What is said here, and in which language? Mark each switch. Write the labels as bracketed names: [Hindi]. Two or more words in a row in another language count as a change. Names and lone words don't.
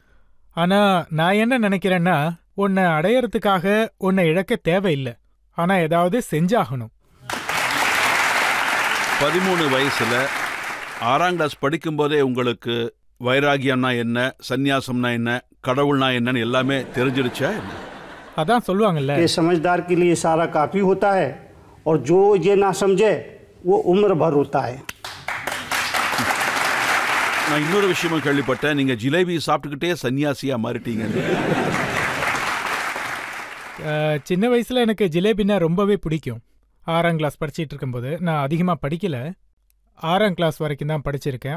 [Tamil] ஆனா நான் என்ன நினைக்கிறேன்னா, உன்னை அடையறதுக்காக உன்னை இழக்க தேவையில்லை, ஆனா ஏதாவது செஞ்சாகணும். 13 வயசுல 6ஆம் கிளாஸ் படிக்கும்போதே உங்களுக்கு வைராகியம்னா என்ன, சந்நியாசம்னா என்ன, கடவுள்னா என்னன்னு எல்லாமே தெரிஞ்சிருச்சா? அதான் சொல்லுவாங்கல்ல, [Hindi] ये समझदार के लिए सारा काफी होता है और जो ये ना समझे वो उम्र भर होता है. [Tamil] நான் இன்னொரு விஷயமும் கேள்விப்பட்டேன், நீங்க ஜிலேபி சாப்பிட்டுக்கிட்டே சன்னியாசியா மாறிட்டீங்க. சின்ன வயசுல எனக்கு ஜிலேபின்னா ரொம்பவே பிடிக்கும். 6ஆம் கிளாஸ் படிச்சிட்டு இருக்கும்போது, நான் அதிகமாக படிக்கல, 6ஆம் கிளாஸ் வரைக்கும் தான் படிச்சிருக்கேன்.